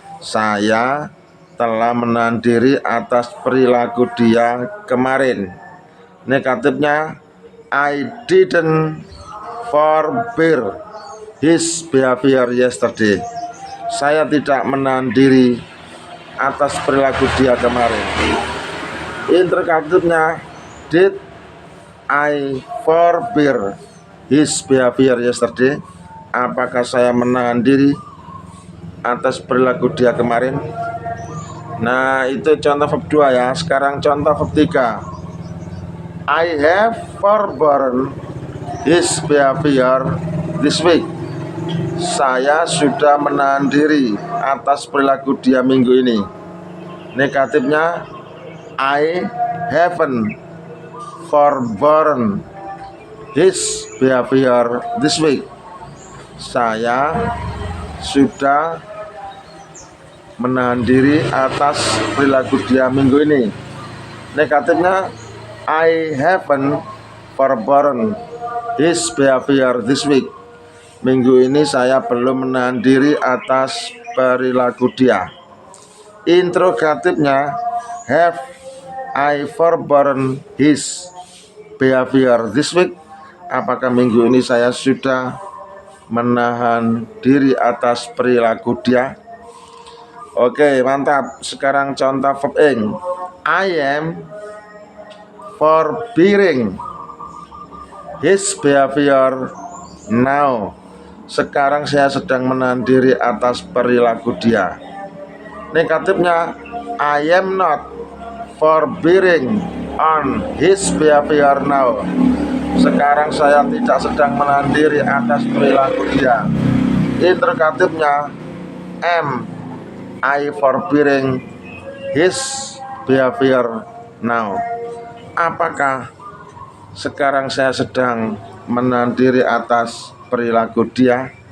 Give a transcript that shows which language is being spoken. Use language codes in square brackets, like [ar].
[id] Saya telah menahan diri atas perilaku dia kemarin. [en] Negatifnya, I didn't forbear his behavior yesterday. [id] Saya tidak menahan diri atas perilaku dia kemarin. [en] Interrogatifnya, did I forbear his behavior yesterday? [id] Apakah saya menahan diri atas perilaku dia kemarin? Nah, itu contoh verb 2 ya. Sekarang contoh verb 3. [en] I have forborne his behavior this week. [id] Saya sudah menahan diri atas perilaku dia minggu ini. [en] Negatifnya, I haven't forborne his behavior this week. [id] Saya sudah menahan diri atas perilaku dia minggu ini. [en] Negatifnya, I haven't forborne his behavior this week. [id] Minggu ini saya belum menahan diri atas perilaku dia. [en] Interrogatifnya, have I forborne his behavior this week? [id] Apakah minggu ini saya sudah menahan diri atas perilaku dia? Oke, mantap. Sekarang contoh verb ing. [en] I am forbearing his behavior now. [id] Sekarang saya sedang menahan diri atas perilaku dia. [en] Negatifnya, I am not forbearing on his behavior now. [id] Sekarang saya tidak sedang menahan diri atas perilaku dia. [en] Interrogatifnya, am I forbearing his behavior now? [id] Apakah sekarang saya sedang menahan diri atas perilaku dia?